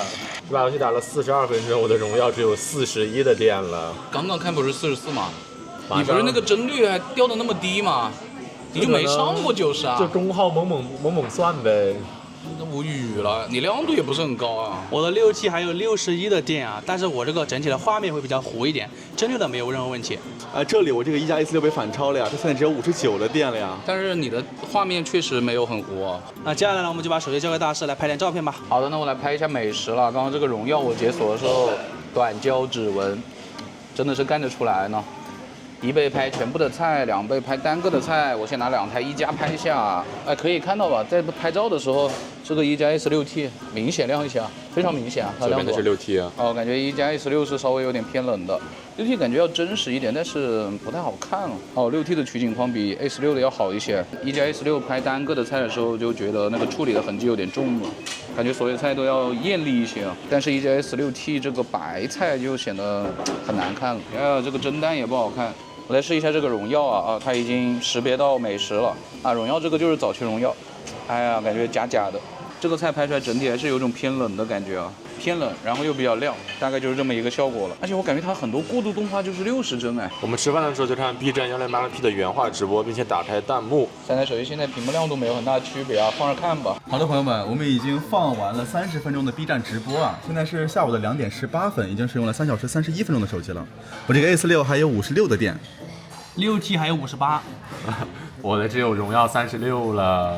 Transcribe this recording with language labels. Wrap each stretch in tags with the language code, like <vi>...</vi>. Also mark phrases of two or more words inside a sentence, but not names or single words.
<zh>這把遊戲打了42分鐘，我的榮耀只有41的電了。剛剛看不是44嗎？你不是那個幀率還掉得那麼低嗎？你就沒上過90啊？就中號猛算唄。那無語了，你亮度也不是很高啊。我的67還有61的電啊，但是我這個整體的畫面會比較糊一點，幀率的沒有任何問題。這裡我這個1加 A46 被反超了呀，它現在只有59的電了呀。但是你的畫面確實沒有很糊啊。那接下來呢，我們就把手機交給大師來拍點照片吧。好的，那我來拍一下美食了。剛剛這個榮耀我解鎖的時候，短焦指紋，真的是幹得出來呢。1倍拍全部的菜，2倍拍單個的菜。我先拿2台1加拍一下，哎，可以看到吧，在拍照的時候，這個1加 A16T 明顯亮一些啊，非常明顯啊，它亮度。這邊的是6T啊。哦，感覺1加 A16是稍微有點偏冷的，6T 感覺要真實一點，但是不太好看了。哦，6T 的取景框比 A16的要好一些。1加 A16 拍單個的菜的時候，就覺得那個處理的痕跡有點重了，感覺所有菜都要豔麗一些啊。但是1加 A16T 這個白菜就顯得很難看了，這個蒸蛋也不好看。我來試一下這個榮耀啊，它已經識別到美食了啊。榮耀這個就是早期榮耀，哎呀，感覺假假的。這個菜拍出來整體還是有種偏冷的感覺啊，偏冷，然後又比較亮，大概就是這麼一個效果了。而且我感覺它很多過渡動畫就是60幀哎。我們吃飯的時候就看 B 站168P 的原畫直播，並且打開彈幕。 3台手機現在屏幕亮度沒有很大區別啊，放着看吧。好的，朋友們，我們已經放完了30分鐘的 B 站直播啊，現在是下午的2點18分，已經使用了3小時31分鐘的手機了。我這個 A46還有56的電。 6T 還有58，我的只有榮耀36了。</zh>